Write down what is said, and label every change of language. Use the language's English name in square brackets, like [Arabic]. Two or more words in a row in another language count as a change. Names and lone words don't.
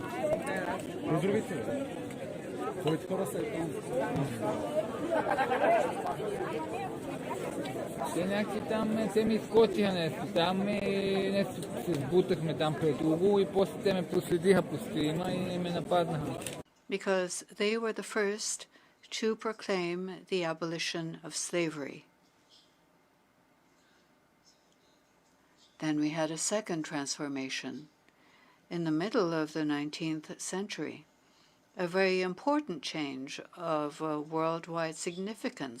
[Bulgarian] И другите? Които хора са и там? Те някакви там, те ми изкочиха нещо там и нещо се сбутахме там пред Уго и после те ме проследиха по стрима и ме нападнаха. [English] Because they were the first to proclaim the abolition of slavery. Then we had a second transformation in the middle of the 19th century, a very important change of worldwide significance.